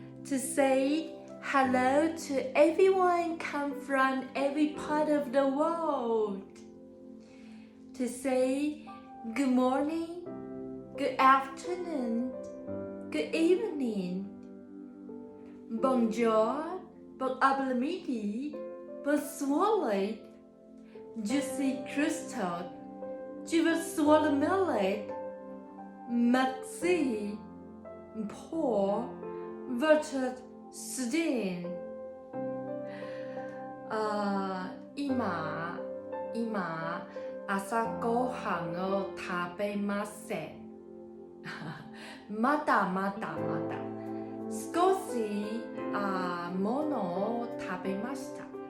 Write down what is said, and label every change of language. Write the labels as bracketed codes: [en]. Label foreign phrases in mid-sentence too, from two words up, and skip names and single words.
[en] to say hello to everyone come from every part of the world, to say good morning, good afternoon, good evening, [fr] bonjour, bon après-midi, bonsoir, je suis Christophe, je veux sois le millet, merci pour votre soutien. [ja] 今朝ごはんを食べません。まだ少しものを食べました。